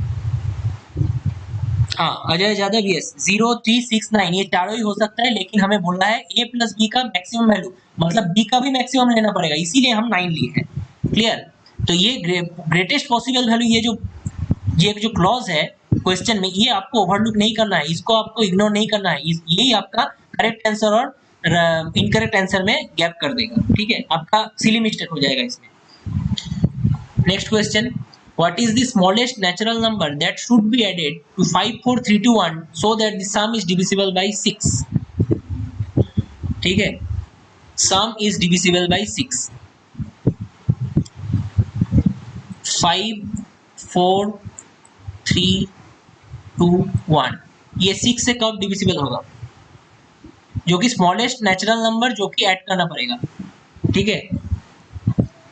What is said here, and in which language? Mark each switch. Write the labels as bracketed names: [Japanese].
[Hindi] हाँ, अजय यादव यस, 0 3 6 9 ये चारों ही हो सकता है, लेकिन हमें बोलना है a + b का मैक्सिमम वैल्यू, मतलब b का भी मैक्सिमम लेना पड़ेगा, इसीलिए हम 9 लिए हैं। क्लियर? तो ये ग्रेटेस्ट पॉसिबल वैल्यू, ये जो क्लॉज है क्वेश्चन में, ये आपको ओवरलुक नहीं करना है, इसको आपको इग्नोर नहीं करना है, यही आपका करेक्ट आंसर और इनकरेक्ट आंसर में गैप कर देगा, ठीक है, आपका सिली मिस्टेक हो जाएगा इसमें। [English] Next question, what is the smallest natural number that should be added to 54321 so that the sum is divisible by 6? [Hindi] ठीक है, [English] sum is divisible by 6। [Hindi] 5 4 3 2 1 ये 6 से कब डिविजिबल होगा, जो कि स्मॉलेस्ट नेचुरल नंबर जो कि ऐड करना पड़ेगा, ठीक है।